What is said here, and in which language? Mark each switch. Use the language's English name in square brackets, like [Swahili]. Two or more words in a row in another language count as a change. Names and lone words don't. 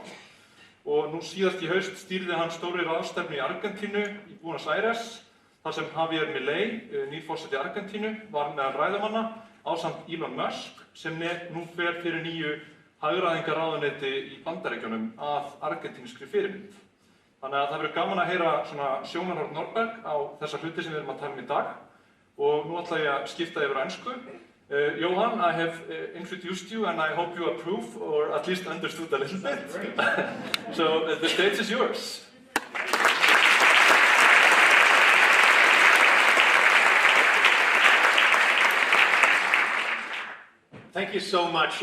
[Icelandic] Og nú síðast í haust stýrði hann stórri ráðstefnu í Argentínu, í Buenos Aires, þar sem Javier Milei, nýr forseti Argentínu, var meðal ræðumanna ásamt Elon Musk, sem nú fer fyrir nýju hagræðingarráðuneyti í Bandaríkjunum að argentínskri fyrirmynd. Þannig að það verður gaman að heyra svona sjónarhorn Norberg á þessa hluti sem við erum að tala í dag. Og nú ætla ég að skipta yfir á ensku. [English] Johan, I have introduced you and I hope you approve or at least understood a little bit. So the stage is yours. Thank you so much.